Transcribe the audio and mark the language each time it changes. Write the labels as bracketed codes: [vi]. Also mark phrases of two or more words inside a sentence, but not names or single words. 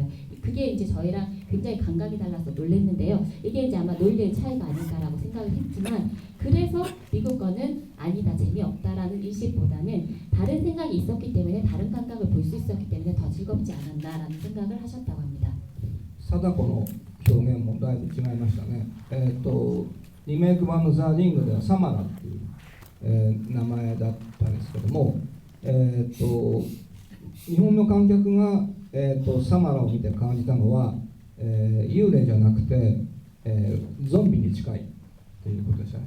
[ko] 그게 이제 저희랑 굉장히 감각이 달라서 놀랐는데요. 이게 이제 아마 논리의 차이가 아닐까라고 생각을 했지만 그래서 미국 거는 아니다, 재미없다라는 인식보다는 다른 생각이 있었기 때문에 다른 감각을 볼 수 있었기 때문에 더 즐겁지 않았나라는 생각을 하셨다고 합니다. [ja] 貞子の表現もだいぶ違いましたね。リメイク版のザ・リングではサマラっていう、名前だったんですけども、日本の観客が、サマラを見て感じたのは、幽霊じゃなくて、ゾンビに近いということでしたね。